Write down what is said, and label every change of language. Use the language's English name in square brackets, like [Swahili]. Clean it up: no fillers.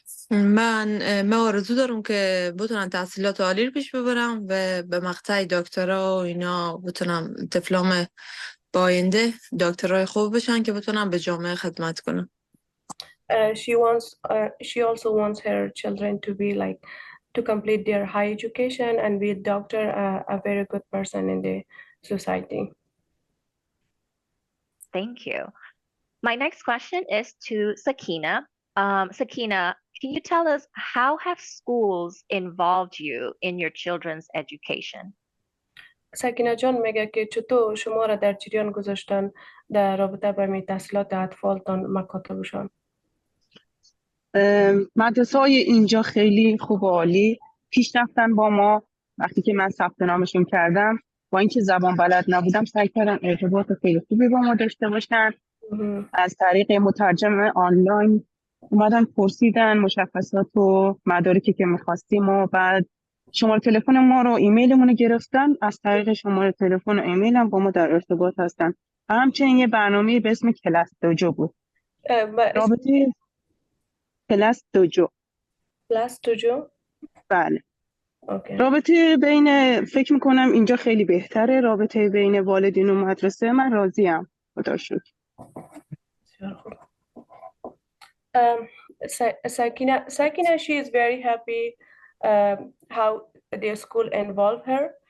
[Persian] من آرزو دارم که بتونم تحصیلات عالی رو پیش ببرم و به مقطع دکترا و اینا بتونم طفلام با آینده دکترای خوب بشن که بتونم به جامعه خدمت کنم. [English] She also wants her children to be like to complete their high education and be a doctor, a very good person in the society. Thank you. My next question is to Sakina. Sakina, can you tell us how have schools involved you in your children's education? [Persian] سکینه جان میگه که چطور شما را در جریان گذاشتن در رابطه با می تحصیلات اطفالتان مکاتبشان. مدرسه های اینجا خیلی خوب و عالی پیش رفتن با ما. وقتی که من ثبت نامشون کردم با اینکه زبان بلد نبودم سعی کردم ارتباط خیلی خوبی با ما داشته باشن. از طریق مترجم آنلاین اومدن پرسیدن مشخصات و مدارکی که میخواستیم و بعد شماره تلفن ما رو ایمیلمون رو گرفتن. از طریق شماره تلفن و ایمیل هم با ما در ارتباط هستن. همچنین یه برنامه به اسم کلاس دوجو بود. رابطه کلاس دوجو. کلاس دوجو؟ بله. اوکی. رابطه بین فکر میکنم اینجا خیلی بهتره. رابطه بین والدین و مدرسه من راضیم. خدا شکر. بسیار خوب. [English] Sakina, she is very happy how the school involved her.